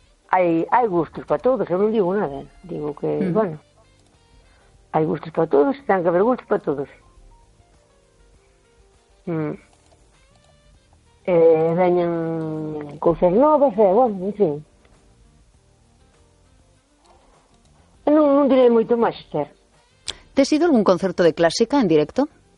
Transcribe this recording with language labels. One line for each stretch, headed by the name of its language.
Spanish: Hay gustos para todos, yo no digo nada. Digo que, bueno, hay gustos para todos, tienen que haber gustos para todos. Venían cosas nuevas, bueno, en fin.
Galician: Non direi moito máis, Esther. Tes ido algún concerto de clásica en directo?